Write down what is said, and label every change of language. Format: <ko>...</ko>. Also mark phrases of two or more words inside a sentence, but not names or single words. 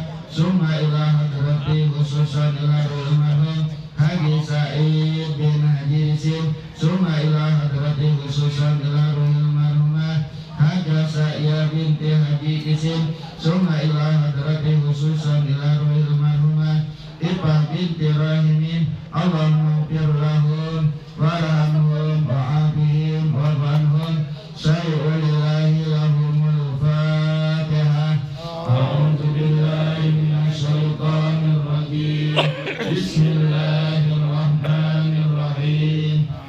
<ar>ثم إلى حضرة خصوصا إلى روح المرحوم حاج سعيد بن حاج رسيم. ثم إلى حضرة خصوصا إلى روح المرحومة حاجة سعية بنت حاج كسيم. ثم إلى حضرة خصوصا إلى روح المرحومة إيفه بنت رحيمين. اللهم اغفر لهم وارحمهم وعافهم واعف عنهم. شيء لله لهم الفاتحة. أعوذ بالله من الشيطان الرجيم. Bismillahirrahmanirrahim.</ar>